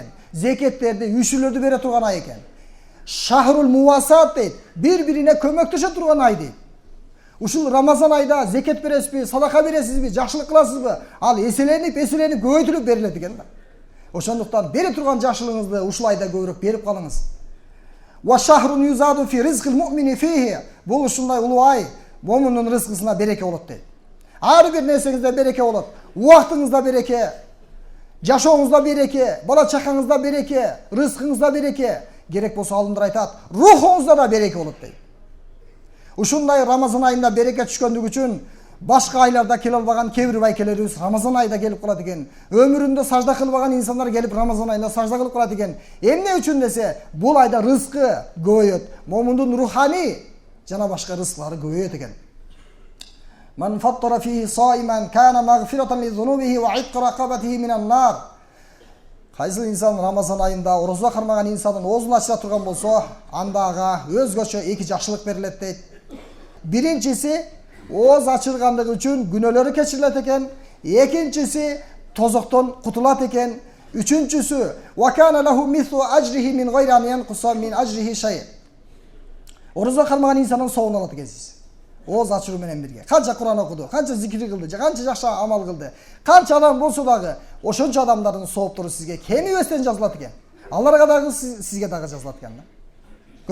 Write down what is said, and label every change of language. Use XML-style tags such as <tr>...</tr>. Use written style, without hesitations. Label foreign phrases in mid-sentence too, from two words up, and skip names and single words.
<ky>Зекеттерди, үйшүлөрдү бере турган ай экен.</ky> <ar>شهر المواساة</ar> <ky>дейт, бири-бирине көмөктөшө турган ай дейт. Ушул Рамазан айда зекет бересизби, садака бересизби, жакшылык кыласызбы? Ал эселенип көбөйтүлүп берилет экен да. Ошондуктан бере турган жакшылыгыңызды ушул айда көбүрөөк берип калыңыз.</ky> <ar>وشهر يزاد في رزق المؤمن فيه.</ar> <ky>Бул ушундай улуу ай, момундун рызкысына береке болот дейт. Ар бир нерсеңизде береке болот. Убактыңызда береке, жашооңузда береке, бала чакаңызда береке, рызкыңызда береке. Керек болсо алымдар айтат, рухуңузда да береке болот дейт. Ушундай Рамазан айында береке түшкөндүгү үчүн башка айларда келе албаган кээ бир байкелерибиз Рамазан айында келип калат экен. Өмүрүндө сажда кылбаган инсандар келип Рамазан айында сажда кылып калат экен. Эмне үчүн десе, бул айда рызкы көбөйөт. Момундун руханий жана башка рызкылары көбөйөт экен.</ky> <ar>من فطر فيه صائما كان مغفرة لذنوبه وعتق رقبته من النار.</ar> <ky>Кайсы инсан Рамазан айында орозо кармаган инсанын оозун ачыра турган болсо, анда ага өзгөчө эки жакшылык берилет дейт. Биринчиси ооз ачылгандыгы үчүн күнөөлөрү кечирилет экен. Экинчиси тозоктон кутулат экен. Үчүнчүсү</ky> <ar>وكان له مثل أجره من غير أن ينقص من أجره شيء.</ar> <ky>Орозо кармаган инсанын соогун алат экенсиз. Ооз ачыруу менен бирге. Канча Куран окуду, канча зикир кылды, канча жакшы амал кылды. Канча адам болсо дагы ошончо адамдардын сооптору сизге кемибестен жазылат экен. Аларга дагы сизге дагы жазылат экен да.</ky>